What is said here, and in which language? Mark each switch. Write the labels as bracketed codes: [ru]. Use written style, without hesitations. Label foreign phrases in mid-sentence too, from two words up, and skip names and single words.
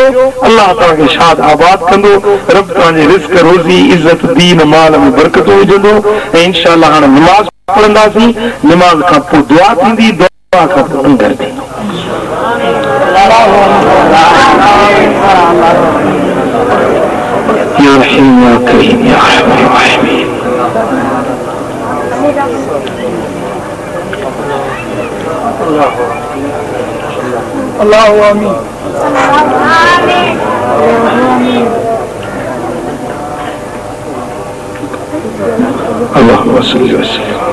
[sd] अल्लाह तव्हांखे शाद आबाद कंदो, रब तव्हांजे रिज़्क, रोज़ी, इज़त, दीन, माल में बरकतूं विझंदो। ऐं इंशाअल्लाह हाणे निमाज़ पढ़ंदासीं, निमाज़ खां पोइ दुआ थींदी, दुआ खां पोइ लंगर थींदो। [ar] يا رحيم يا كريم يا أرحم الراحمين. الله آمين. اللهم صل وسلم.